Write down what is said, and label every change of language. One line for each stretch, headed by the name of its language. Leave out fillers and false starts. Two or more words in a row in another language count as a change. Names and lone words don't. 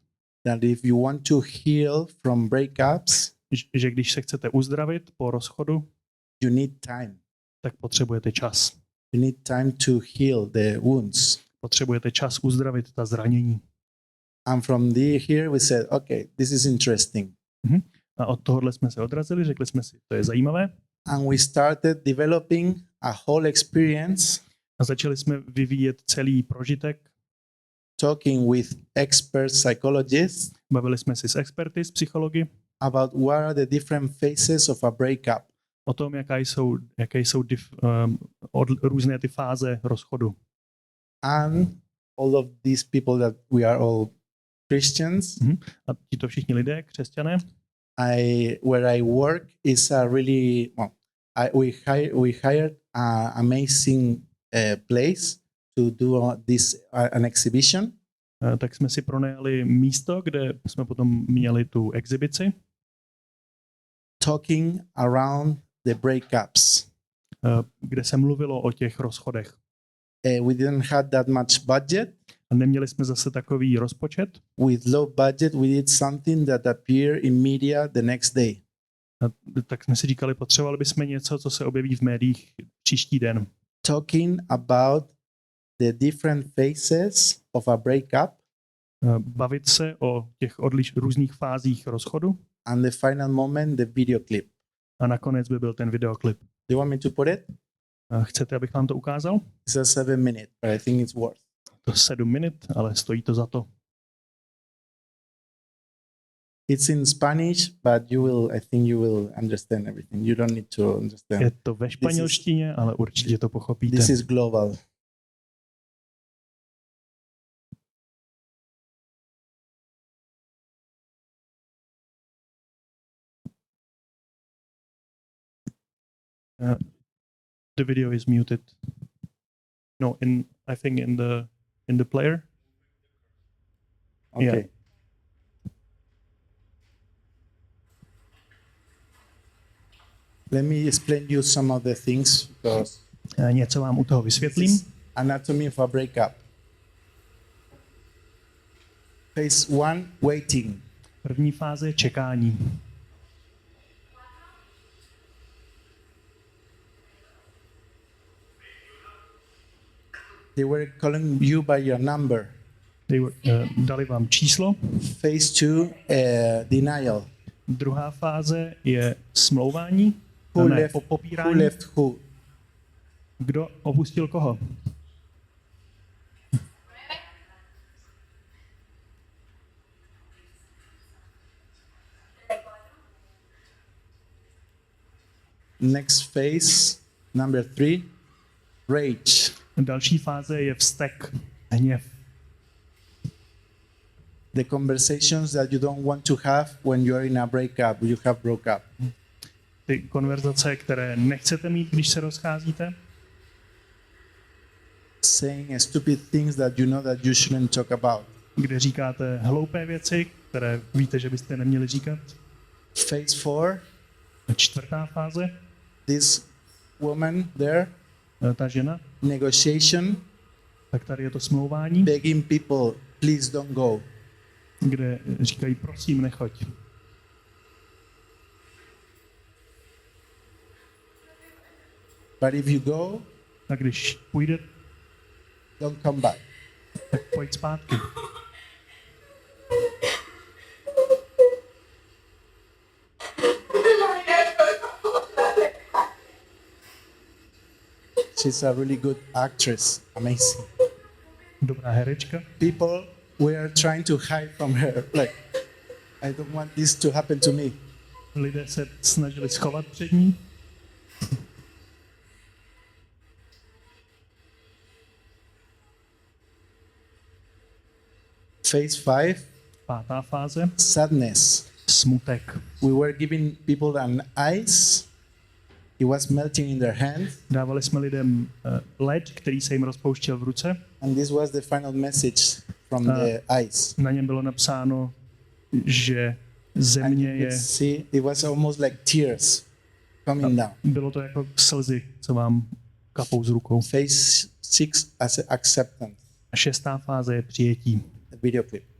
English: that if you want to heal from breakups,
Czech: že když se chcete uzdravit po rozchodu,
English: you need time.
Czech: Tak potřebujete čas.
English: You need time to heal the wounds.
Czech: Potřebujete čas uzdravit ta zranění.
English: And from here we said, okay, this is interesting.
Czech: A od tohohle jsme se odrazili, řekli jsme si, to je zajímavé.
English: And we started developing a whole experience.
Czech: A začali jsme vyvíjet celý prožitek.
English: Talking with expert psychologists.
Czech: Bavili jsme si s experty z psychology.
English: About what are the different phases of a breakup.
Czech: O tom, jaké jsou různé ty fáze rozchodu.
English: And all of these people that we are all Christians.
Czech: A tito všichni lidé, křesťané.
English: Where I work is a really we hired an amazing place to do an exhibition.
Czech: Tak jsme si pronajali místo, kde jsme potom měli tu exibici.
English: Talking around the breakups.
Czech: Kde se mluvilo o těch rozchodech.
English: We didn't have that much budget.
Czech: A neměli jsme zase takový rozpočet.
English: With low budget we did something that appeared in media the next day.
Czech: A tak jsme si říkali, potřebovali bychom něco, co se objeví v médiích příští den.
English: Talking about the different phases of a breakup.
Czech: Bavit se o těch různých fázích rozchodu.
English: And the final moment, the video clip.
Czech: A nakonec by byl ten videoklip.
English: Do you want me to put it?
Czech: Chcete, abych vám to ukázal?
English: It's a 7 minute, but I think it's worth.
Czech: To 7 minut, ale stojí to za to.
English: It's in Spanish, but I think you will understand everything. You don't need to understand.
Czech: Je to ve španělštině, ale určitě to pochopíte.
English: This is global. The video is muted. No, I think in the player. Okay. Yeah. Let me explain you some of the things because
Czech: něco vám u toho vysvětlím.
English: Anatomy of a breakup. Phase 1, waiting.
Czech: První fáze je čekání.
English: They were calling you by your number.
Czech: Dali vám číslo.
English: Phase 2, denial.
Czech: Druhá fáze je smlouvání.
English: Who left who?
Czech: Kdo opustil koho?
English: Next phase, number 3, rage.
Czech: Další fáze je vztek, hněv.
English: The conversations that you don't want to have when you are in a breakup, you have broke up.
Czech: Ty konverzace, které nechcete mít, když se rozcházíte.
English: Saying stupid things that you know that you shouldn't talk about.
Czech: Kde říkáte hloupé věci, které víte, že byste neměli říkat.
English: Phase 4,
Czech: Čtvrtá fáze,
English: this woman there,
Czech: ta žena,
English: negotiation,
Czech: tak tady je to smlouvání,
English: begging people, please don't go.
Czech: kde říkají prosím, nechoď.
English: But if you go,
Czech: A když půjde,
English: don't come back.
Czech: tak pojď zpátky.
English: She's a really good actress, amazing.
Czech: Dobrá herečka.
English: People, we are trying to hide from her. Like, I don't want this to happen to me.
Czech: Lidé se snažili schovat před ní.
English: Phase 5,
Czech: Pátá fáze,
English: sadness.
Czech: smutek.
English: We were giving people an ice. It was melting in their hands.
Czech: Dávali jsme lidem led, který se jim rozpouštěl v ruce.
English: And this was the final message from the ice.
Czech: Na něm bylo napsáno, že země
English: And you
Czech: je...
English: could see it was almost like tears coming down.
Czech: Bylo to jako slzy, co vám kapou z rukou.
English: Phase 6 as acceptance.
Czech: A šestá fáze je přijetí.
English: The video clip.